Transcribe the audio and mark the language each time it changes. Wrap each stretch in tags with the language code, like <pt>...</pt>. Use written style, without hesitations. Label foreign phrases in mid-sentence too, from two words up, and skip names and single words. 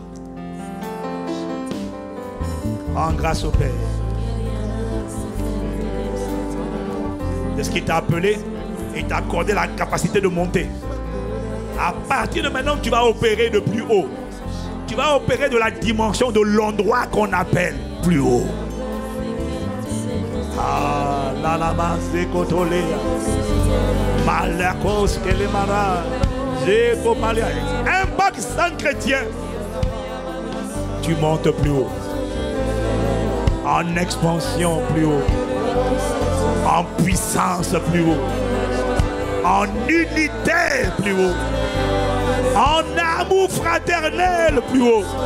<fr>Rends grâce au Père de ce qu'il t'a appelé et t'a accordé la capacité de monter. À partir de maintenant, tu vas opérer de plus haut. tu vas opérer de la dimension de l'endroit qu'on appelle plus haut. Ah, la lama zekotolea. Malakos kelemara. Zekomalia. Impact sans chrétien. Tu montes plus haut. En expansion plus haut. En puissance plus haut. En unité plus haut. En amour fraternel plus haut.</fr>